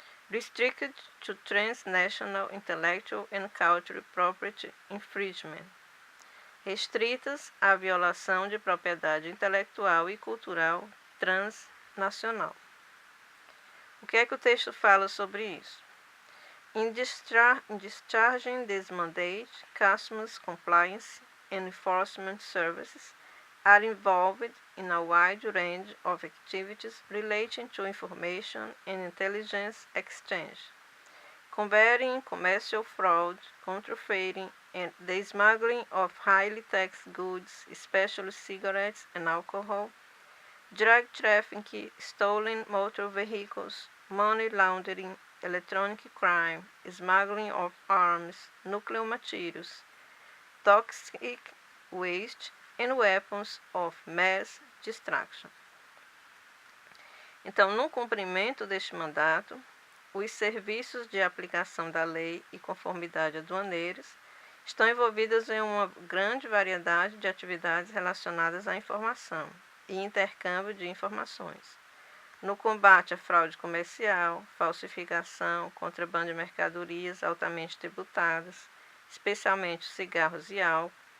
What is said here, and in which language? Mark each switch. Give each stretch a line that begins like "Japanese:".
English: Restricted to transnational intellectual and cultural property infringement.
Portuguese: restritas à violação de propriedade intelectual e cultural transnacional. O que é que o texto fala sobre isso?
English: In discharging this mandate, customs compliance and enforcement services are involved in a wide range of activities relating to information and intelligence exchange, combating commercial fraud, counterfeiting, and the smuggling of highly taxed goods, especially cigarettes and alcohol, drug trafficking, stolen motor vehicles, money laundering, electronic crime, smuggling of arms, nuclear materials, toxic waste, and weapons of mass destruction.
Portuguese: Então, no cumprimento deste mandato, os serviços de aplicação da lei e conformidade aduaneiros estão envolvidos em uma grande variedade de atividades relacionadas à informação e intercâmbio de informações, no combate à fraude comercial, falsificação, contrabando de mercadorias altamente tributadas, especialmente cigarros e álcool,